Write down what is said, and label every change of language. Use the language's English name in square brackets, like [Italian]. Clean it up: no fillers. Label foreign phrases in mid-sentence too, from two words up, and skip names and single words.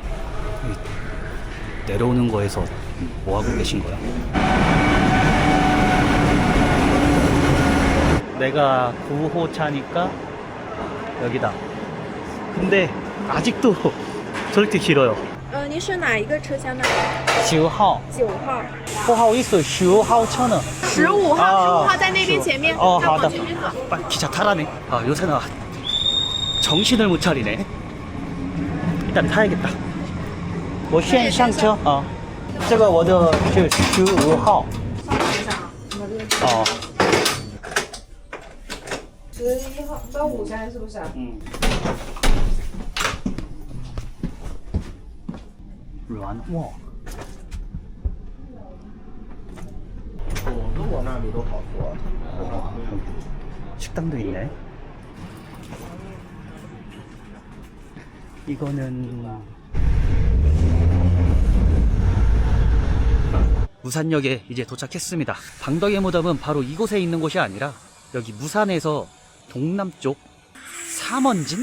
[Korean] 내려오는 거에서 뭐하고 계신 거야? 내가 9호차니까 여기다. 근데 아직도 저렇게 길어요. [Chinese] 您是哪一个车厢的 9号？9号。不好意思15号车呢 15号，15号在那边前面。好的。前面走。 [Korean] 빨리 기차 타라네. 아, 요새는 정신을 못 차리네. 일단 타야겠다. [Chinese] 我先上车啊。这个我的是15号。哦。 11号到5站是不是？软卧。如果那里都好坐。 [Korean] 식당도 있네. 이거는 무산역에 이제 도착했습니다. 방덕의 무덤은 바로 이곳에 있는 곳이 아니라 여기 무산에서 동남쪽 삼원진?